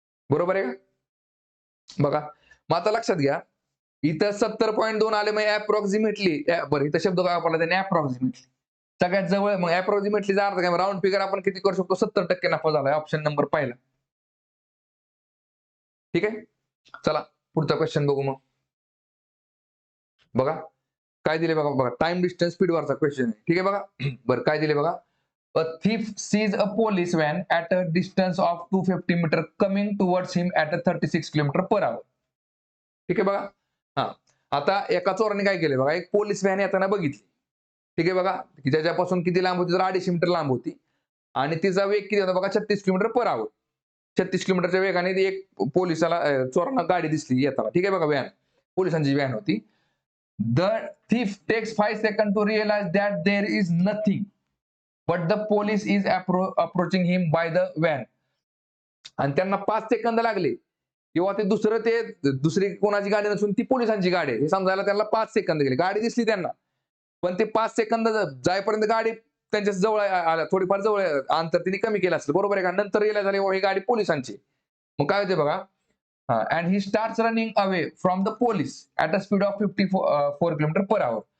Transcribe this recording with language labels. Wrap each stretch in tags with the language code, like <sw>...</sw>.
<mr>बरोबर आहे का? बघा, मग आता लक्षात घ्या, इथं 70.2 आले, मग अप्रॉक्सिमेटली, बरं इथं शब्द काय वापरला त्याने, अप्रॉक्सिमेटली सगळ्यात जवळ. मग अप्रॉक्सिमेटलीचा अर्थ काय, राऊंड फिगर आपण किती करू शकतो, 70% नफा झालाय, ऑप्शन नंबर पहिला. ठीक आहे, चला पुढचा क्वेश्चन बघू. मग बघा काय दिले बघा, बघा टाइम डिस्टन्स स्पीड वरचा क्वेश्चन आहे. ठीक आहे बघा. बरं काय दिले बघा,</mr> <en>A thief sees a police van at a distance of 250 meter coming towards him at a 36 kilometer per hour.</en> <mr>ठीक आहे बघा. हा, आता एका चोराने काय केलं बघा, एक पोलीस व्हॅन येताना बघितली. ठीक आहे बघा, की त्याच्यापासून किती लांब होती, तर 250 मीटर लांब होती आणि तिचा वेग किती होता बघा, 36 किलोमीटर पर आवर. 36 किलोमीटरच्या वेगाने एक पोलिसाला चोरांना गाडी दिसली येताना. ठीक आहे बघा, व्हॅन, पोलिसांची व्हॅन होती.</mr> <en>The thief takes 5 seconds to realize that there is nothing, but the police is approaching him by the van.</en> <mr>आणि त्यांना 5 सेकंद लागले, किंवा ते दुसरी कोणाची गाडी नसून ती पोलिसांची गाडी आहे हे समजायला त्यांना 5 सेकंद गेले. गाडी दिसली त्यांना, पण ते 5 सेकंद जायपर्यंत गाडी त्यांच्या जवळ आल्या, थोडीफार जवळ अंतर तिने कमी केलं असेल. बरोबर आहे का? नंतर रिअलाइज झाले ही गाडी पोलिसांची. मग काय होते बघा,</mr> <en>And he starts running away from the police at a speed of 54 kilometer per hour.</en>